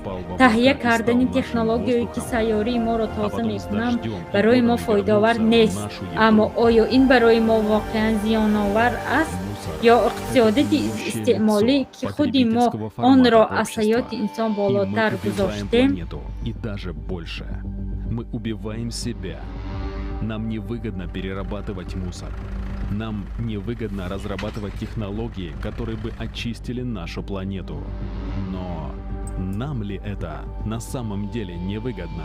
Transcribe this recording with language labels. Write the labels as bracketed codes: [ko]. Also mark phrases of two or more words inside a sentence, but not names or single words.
[tg] Таҳия кардани технологияе, ки сайёрии моро тоза мекунанд, барои мо фоидаовар нест. Аммо оё ин барои мо воқеан зиёновар аст? Ё иқтисодияти истеъмолӣ, ки худи мо онро аз ҳаёти инсон болотар гузоштем? [ru] И даже больше. Мы убиваем себя. Нам невыгодно перерабатывать мусор. Нам невыгодно разрабатывать технологии, которые бы очистили нашу планету. Но нам ли это на самом деле невыгодно?